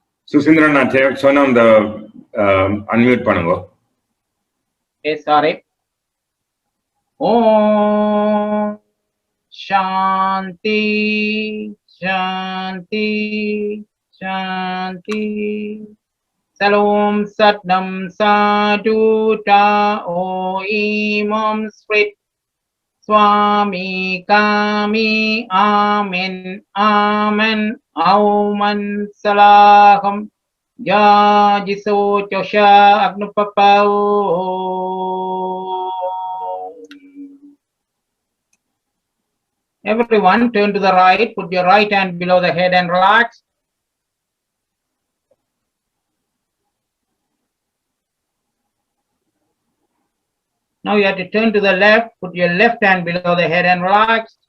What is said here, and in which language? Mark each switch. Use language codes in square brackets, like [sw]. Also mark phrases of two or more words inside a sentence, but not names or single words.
[ta] சுசீந்திரன், நான் சொன்ன அந்த அன்மியூட் பண்ணுங்க. [en] Sorry. [sa] ओम् शान्ति शान्ति शान्ति. Salom Satnam Saduta O Imam Sprit Swami Kami Amen Amen Auman Salaham Jajiso Chosha Agnupapao. [en] Everyone turn to the right, put your right hand below the head and relax. Now you have to turn to the left, put your left hand below the head and relax.